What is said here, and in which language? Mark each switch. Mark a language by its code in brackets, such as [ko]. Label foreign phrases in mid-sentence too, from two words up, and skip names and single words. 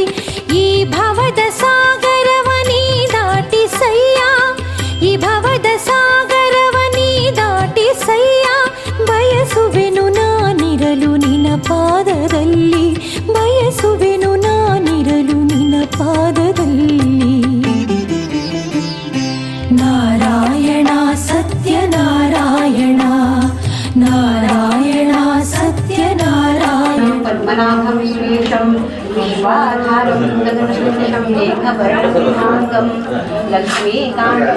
[kn] ಈ ಭವದ ಸಾಗರವ ನೀ ದಾಟಿಸಯ್ಯ, ಈ ಭವದ ಸಾಗರವ ನೀ ದಾಟಿಸಯ್ಯ. ಬಯಸುವೆನು ನಾನಿರಲು ನಿನ್ನ ಪಾದದಲ್ಲಿ, ಬಯಸುವೆನು ನಾನಿರಲು ನಿನ್ನ ಪಾದದಲ್ಲಿ. ನಾರಾಯಣ ಸತ್ಯನಾರಾಯಣ, ನಾರಾಯಣ ಸತ್ಯನಾರಾಯಣ. [sa] ಪದ್ಮನಾಭಂ ಶ್ರೀಶಂ ವಿಶ್ವಾಧಾರಂ ಗಗನಸದೃಶಂ ಮೇಘವರ್ಣಸಿಂಹಾಂಗಂ ಲಕ್ಷ್ಮೀಕಾಂತಂ